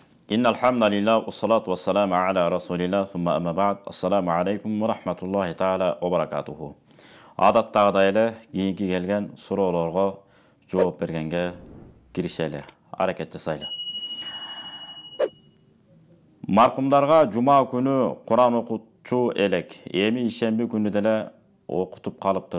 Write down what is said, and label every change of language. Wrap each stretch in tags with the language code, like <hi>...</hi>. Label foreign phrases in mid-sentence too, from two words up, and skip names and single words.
<ar>إن الحمد لله والصلاة والسلام على رسول الله ثم أما بعد السلام عليكم ورحمة الله تعالى وبركاته.</ar> <ky>Адаттагыдай эле кийинки келген суроолорго жооп бергенге киришели, аракет жасайлы. Маркумдарга жума күнү Куран окутчу элек, эми ишемби күнү деле окутуп калыптыр.</ky>